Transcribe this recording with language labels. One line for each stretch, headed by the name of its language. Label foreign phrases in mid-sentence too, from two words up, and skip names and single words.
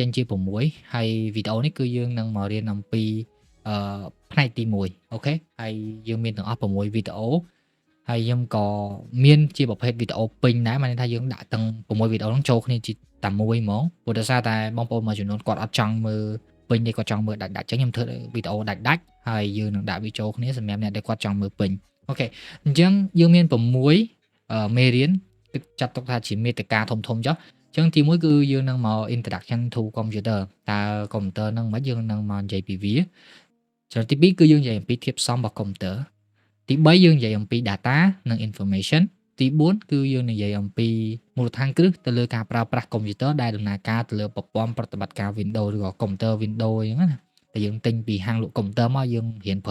Khmer: ញជា6ហើយវីដេអូនេះគឺយើងនឹងមករៀនអំពីផ្នែកទី1អូខេហើយយើងមានទាំងអស់6វីដេអូហើយខ្ញុំក៏មានជាប្រភេទវីដេអូពេញដែរមានន័យថាយើងដាក់ទាំង6វីដេអូហ្នឹងចូលគ្នាជាតែមួយហ្មងព្រោះដោយសារតែបងប្អូនមួយចំនួនគាត់អត់ចង់មើលពេញទេគាត់ចង់មើលដាច់ៗអញ្ចឹងខ្ញុំធ្វើវីដេអូដាច់ៗហើយយើងនឹងដាក់វាចូលគ្នាសម្រាប់អ្នកដែលគាត់ចង់មើលពេញអូខេអញ្ចឹងយើងមាន 6មេរៀនគឺចាត់ទុកថាជាមេតិកាធំៗចុះអញ្ចឹងទី1គឺយើងនឹងមក
English: introduction to computer
Khmer: តើ computer ហ្នឹងមិនយើងនឹងមកនិយាយពីវាចំណុចទី2គឺយើងនិយាយអំពីធាតុផ្សំរបស់ computer ទី3យើងនិយាយអំពី data និង information ទី4គឺយើងនិយាយអំពីមូលដ្ឋានគ្រឹះទៅលើការប្រើប្រាស់ computer ដែលដំណើរការទៅលើប្រព័ន្ធប្រតិបត្តិការ Windows ឬក៏ computer Windows អញ្ចឹងណាតែយើងទិញពីហាងលក់ computer មកយើងរៀនប្រើ